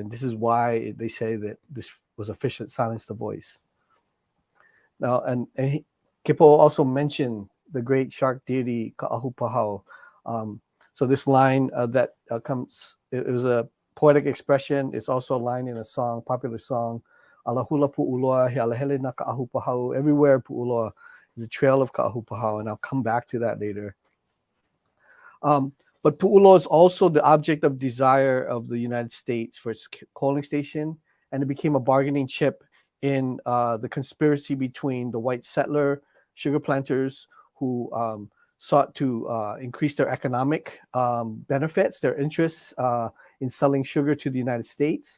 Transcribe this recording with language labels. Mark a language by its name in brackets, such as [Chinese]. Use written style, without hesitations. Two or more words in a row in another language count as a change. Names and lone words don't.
[English] And this is why they say that this was a fish that silenced the voice. Now, and Kepoʻo also mentioned the great shark deity Ka'ahupahau. So this line that comes, it was a poetic expression. It's also a line in a song, popular song, [Hawaiian] Alahula Puʻuloa, he alahele na Ka'ahupahau. [English] Everywhere Puʻuloa is a trail of Ka'ahupahau, and I'll come back to that later. But Puʻuloa is also the object of desire of the United States for its coaling station, and it became a bargaining chip in the conspiracy between the white settler sugar planters who sought to increase their economic benefits, their interests in selling sugar to the United States.